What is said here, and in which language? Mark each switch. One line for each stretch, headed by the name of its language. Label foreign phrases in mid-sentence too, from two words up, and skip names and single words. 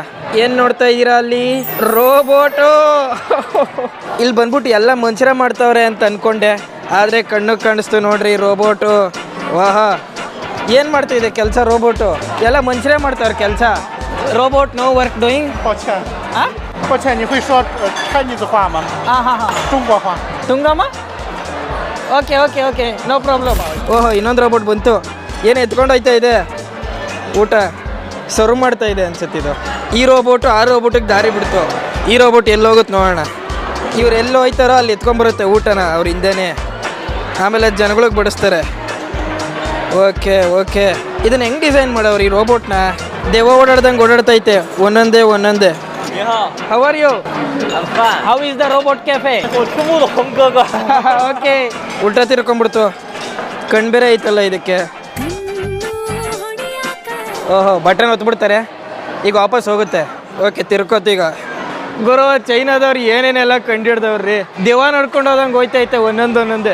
Kannada: ಏನು ನೋಡ್ತಾ ಇದ್ದೀರಾ ಅಲ್ಲಿ? ರೋಬೋಟು. ಇಲ್ಲಿ ಬಂದ್ಬಿಟ್ಟು ಎಲ್ಲ ಮನುಷ್ಯರ ಮಾಡ್ತಾವ್ರೆ ಅಂತ ಅಂದ್ಕೊಂಡೆ, ಆದರೆ ಕಣ್ಣಿಗೆ ಕಾಣಿಸ್ತು ನೋಡ್ರಿ ರೋಬೋಟು. ವಾಹ, ಏನು ಮಾಡ್ತಿದೆ ಕೆಲಸ ರೋಬೋಟು? ಎಲ್ಲ ಮನುಷ್ಯರೇ ಮಾಡ್ತಾವ್ರೆ ಕೆಲಸ.
English: robot no work doing.
Chinese: 抱歉，你会说Chinese 话吗？中国话。
English: ತುಂಗ okay no problem.
Kannada: ಓಹೋ, ಇನ್ನೊಂದು ರೋಬೋಟ್ ಬಂತು. ಏನು ಎತ್ಕೊಂಡು ಹೋಯ್ತಾ ಇದೆ? ಊಟ ಸರ್ವ್ ಮಾಡ್ತಾ ಇದೆ ಅನ್ಸುತ್ತಿದ್ದು. ಈ ರೋಬೋಟು ಆ ರೋಬೋಟಿಗೆ ದಾರಿ ಬಿಡ್ತು. ಈ ರೋಬೋಟ್ ಎಲ್ಲಿ ಹೋಗುತ್ತೆ ನೋಡೋಣ. ಇವ್ರು ಎಲ್ಲಿ ಹೋಯ್ತಾರೋ ಅಲ್ಲಿ ಎತ್ಕೊಂಡ್ಬರುತ್ತೆ ಊಟನ ಅವ್ರ ಹಿಂದೆನೇ. ಆಮೇಲೆ ಜನಗಳಿಗೆ ಬಡಿಸ್ತಾರೆ. ಓಕೆ, ಇದನ್ನ ಹೆಂಗೆ ಡಿಸೈನ್ ಮಾಡೋರು ಈ ರೋಬೋಟ್ನ? ದೆವ್ವ ಓಡಾಡ್ದಂಗೆ ಓಡಾಡ್ತೈತೆ ಒಂದೊಂದೇ.
English: How are you? I'm fine. How is the robot cafe?
Chinese: 我听不懂哥哥。
Kannada: ಓಕೆ, ಉಲ್ಟಾ ತಿರ್ಕೊಂಡ್ಬಿಡ್ತು. ಕಣ್ ಬೇರೆ ಐತಲ್ಲ ಇದಕ್ಕೆ. ಓಹೋ, ಬಟನ್ ಒತ್ಬಿಡ್ತಾರೆ, ಈಗ ವಾಪಸ್ ಹೋಗುತ್ತೆ. ಓಕೆ, ತಿರ್ಕೋತು ಈಗ. ಗುರು, ಚೈನಾದವ್ರು ಏನೇನೆಲ್ಲ ಕಂಡಿಡ್ದವ್ರಿ. ದೆವ್ವ ನಡ್ಕೊಂಡು ಹೋದಂಗೆ ಹೋಯ್ತೈತೆ ಒಂದೊಂದೇ.